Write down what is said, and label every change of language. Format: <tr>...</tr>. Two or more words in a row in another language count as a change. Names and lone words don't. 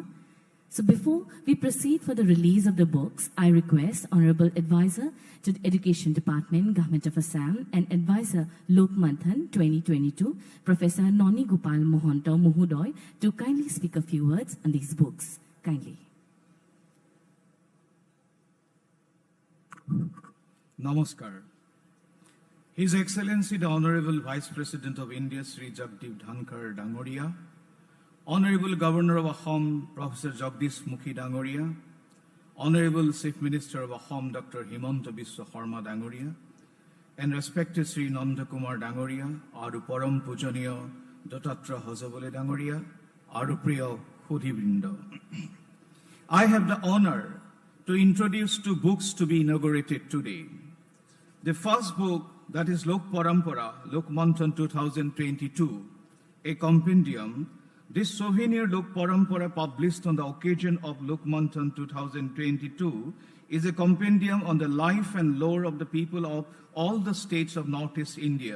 <en>So before we proceed for the release of the books, I request Honorable Advisor to the Education Department, Government of Assam, and Advisor Lokmanthan 2022, Professor Noni Gopal Mohanto Mohodoy, to kindly speak a few words on these books. Kindly. Namaskar. His Excellency the Honorable Vice President of India, Shri Jagdeep Dhankhar Dangoria, Honorable Governor of Assam, Professor Jagdish Mukhi Dangoria, Honorable Chief Minister of Assam, Dr. Himanta Biswa Dangoria, and respected Shri Nandakumar Dangoria,</en> <as>আৰু পৰম পূজনীয়</as> <en>Dotatra Hazabole Dangoria,</en> <as>আৰু প্ৰিয় সুধীবৃন্দ.</as> <en>I have the honor to introduce 2 books to be inaugurated today. The first book, that is Lok Parampara, Lokmanthan 2022, a compendium. This souvenir Lok Parampara, published on the occasion of Lokmanthan 2022, is a compendium on the life and lore of the people of all the states of Northeast India.</en>